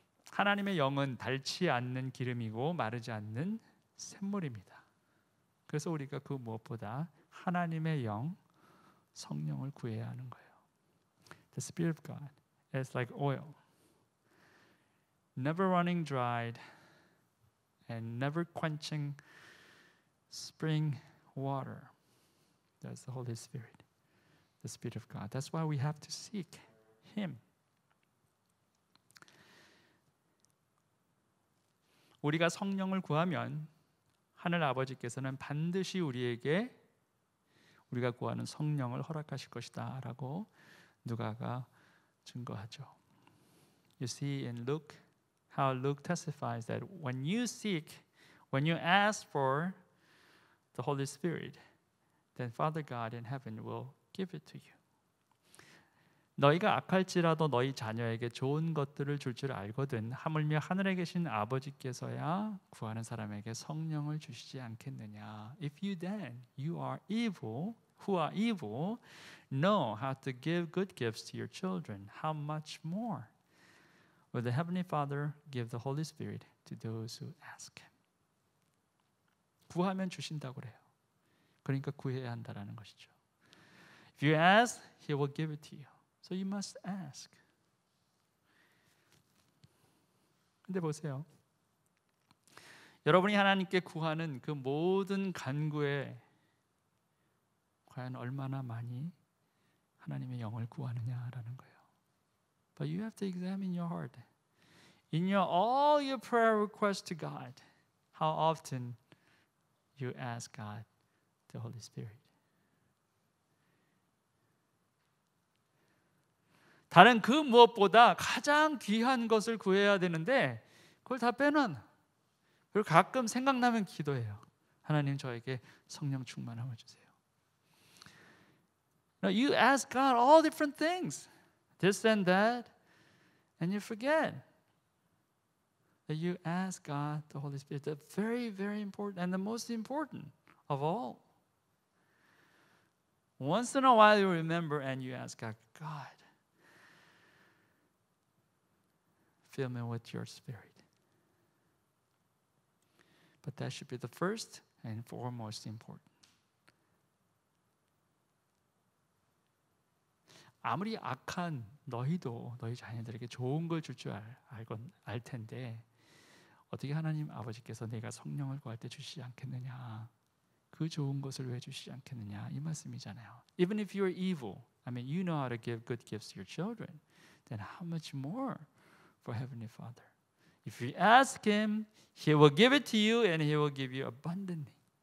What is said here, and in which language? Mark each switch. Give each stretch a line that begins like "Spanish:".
Korean: 하나님의 영은 닳지 않는 기름이고 마르지 않는 샘물입니다. 그래서 우리가 그 무엇보다 하나님의 영, 성령을 구해야 하는 거예요.
English: The Spirit of God is like oil, never running dried and never quenching spring water. That's the Holy Spirit, the Spirit of God. That's why we have to seek Him.
Korean: 우리가 성령을 구하면 하늘 아버지께서는 반드시 우리에게 우리가 구하는 성령을 허락하실 것이다 라고 누가가 증거하죠.
English: You see in Luke, how Luke testifies that when you seek, when you ask for the Holy Spirit, then Father God in heaven will give it to you.
Korean: 너희가 악할지라도 너희 자녀에게 좋은 것들을 줄 줄 알거든 하물며 하늘에 계신 아버지께서야 구하는 사람에게 성령을 주시지 않겠느냐.
English: If you then, you are evil, who are evil, know how to give good gifts to your children, how much more will the Heavenly Father give the Holy Spirit to those who ask Him.
Korean: 구하면 주신다고 그래요. 그러니까 구해야 한다라는 것이죠.
English: If you ask, He will give it to you. So you must ask.
Korean: 근데 보세요. 여러분이 하나님께 구하는 그 모든 간구에 과연 얼마나 많이 하나님의 영을 구하느냐라는 거예요.
English: But you have to examine your heart. In your all your prayer requests to God, how often you ask God, the Holy Spirit.
Korean: 다른 그 무엇보다 가장 귀한 것을 구해야 되는데 그걸 다 빼놔. 그리고 가끔 생각나면 기도해요. 하나님 저에게 성령 충만함을 주세요.
English: Now you ask God all different things, this and that, and you forget that you ask God, the Holy Spirit, the very, very important and the most important of all. Once in a while you remember and you ask God, God, fill me with your Spirit. But that should be the first and foremost important.
Korean: 아무리 악한 너희도 너희 자녀들에게 좋은 걸 줄 알 텐데 어떻게 하나님 아버지께서 내가 성령을 구할 때 주시지 않겠느냐? 그 좋은 것을 왜 주시지 않겠느냐? 이 말씀이잖아요.
English: Even if you're evil, I mean, you know how to give good gifts to your children, then how much more for Heavenly Father? If you ask Him, He will give it to you and He will give you abundantly.